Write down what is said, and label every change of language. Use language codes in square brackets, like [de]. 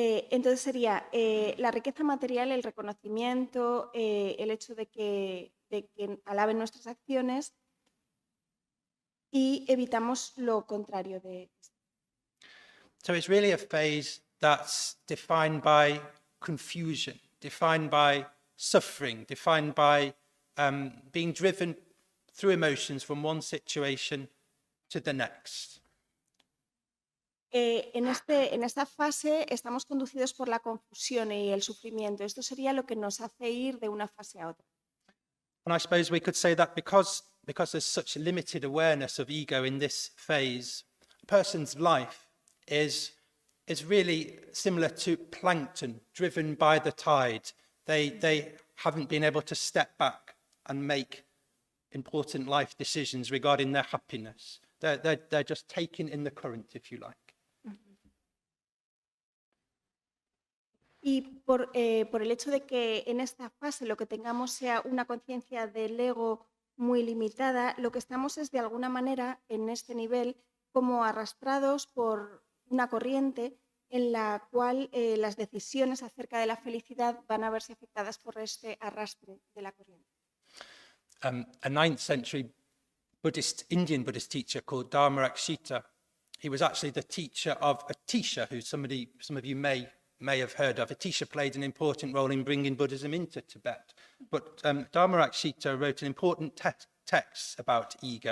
[es] Entonces sería la riqueza material, el reconocimiento, el hecho de que alaben nuestras acciones y evitamos lo contrario de esto. [en] So it's really a phase that's defined by confusion, defined by suffering, defined by being driven through emotions from one situation to the next. [es] En esta fase estamos conducidos por la confusión y el sufrimiento. Esto sería lo que nos hace ir de una fase a otra. [en] And I suppose we could say that because there's such limited awareness of ego in this phase, a person's life is really similar to plankton driven by the tide. They haven't been able to step back and make important life decisions regarding their happiness. They're just taken in the current, if you like. [es] Y por el hecho de que en esta fase lo que tengamos sea una conciencia del ego muy limitada, lo que estamos es de alguna manera en este nivel como arrastrados por una corriente en la cual las decisiones acerca de la felicidad van a verse afectadas por este arrastre de la corriente. [en] A 9th century Indian Buddhist teacher called Dharmarakshita, he was actually the teacher of Atisha, who some of you may have heard of. Atisha played an important role in bringing Buddhism into Tibet. But Dharmarakshita wrote an important text about ego.